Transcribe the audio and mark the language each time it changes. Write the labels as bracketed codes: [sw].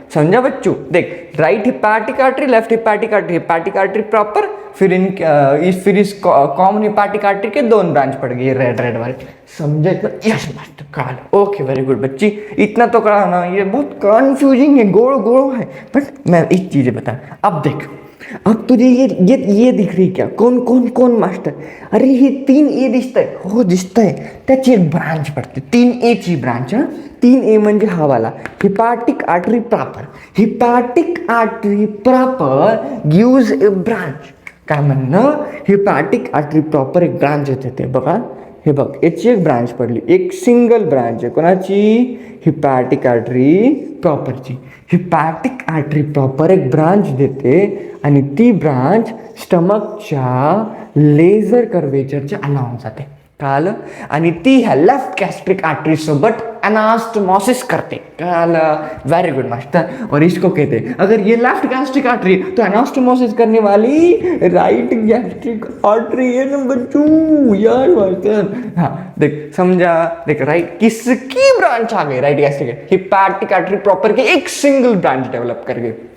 [hi] समझा बच्चों, देख right hepatic artery, left hepatic artery, hepatic artery proper, फिर इस कॉमन हिपैटिक आर्टरी के दोनों ब्रांच पड़ गई रेड रेड वाले। समझा इतना? यस मास्टर, करा। ओके वेरी गुड बच्ची, इतना तो करा ना, ये बहुत कंफ्यूजिंग है, गोल गोल है, बट मैं एक चीजें बता। अब देख, अब तुझे ये दिख रही क्या, कौन कौन कौन मास्टर? [mr] अरे ये 3A दिसतंय, हो दिसतंय, त्याची एक ब्रांच पडते, 3A ची ब्रांच। हा 3A म्हणजे हा वाला hepatic artery proper. [en] Hepatic artery proper gives a branch. [mr] काय म्हणणं, हिपैटिक आर्टरी प्रॉपर एक ब्रांच येते ते बघा, हे बघ याची एक ब्रांच पडली, एक सिंगल ब्रांच आहे कोणाची, hepatic artery प्रॉपरची। Hepatic artery proper एक ब्रांच देते आणि ती ब्रांच स्टमकच्या लेझर कर्वेचरच्या अलाउन जाते, कळालं? आणि ती ह्या लेफ्ट गैस्ट्रिक आर्टरी सोबत एनास्टमोसिस करते, कळालं? [en] Very good master. [hi] और इसको कहते हैं, अगर ये लेफ्ट गैस्ट्रिक आर्टरी तो एनास्टमोसिस करने वाली राइट गैस्ट्रिक आर्टरी है ना बच्चों, यार मास्टर। हाँ देख समझा, देख राइट किसकी ब्रांच आ गई, right gastric hepatic artery proper की एक सिंगल ब्रांच डेव्हलप कर गई।